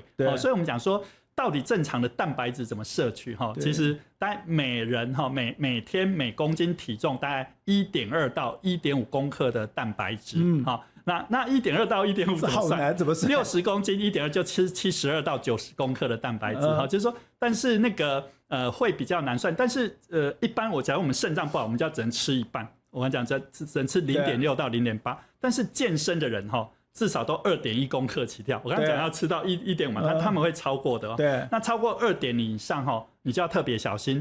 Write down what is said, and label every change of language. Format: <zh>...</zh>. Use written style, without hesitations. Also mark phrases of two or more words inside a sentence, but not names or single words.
<zh>所以我們講說，到底正常的蛋白質怎麼攝取？其實大概每人每天每公斤體重大概1.2到1.5公克的蛋白質。那1.2到1.5怎麼算？60公斤1.2就吃72到90公克的蛋白質。就是說，但是那個會比較難算。但是一般假如我們腎臟不好，我們就要只能吃一半。我跟你講，只能吃0.6到0.8，但是健身的人至少都2.1公克起跳。我剛才講要吃到1.5嘛，他們會超過的。對，那超過2.0以上你就要特別小心。</zh>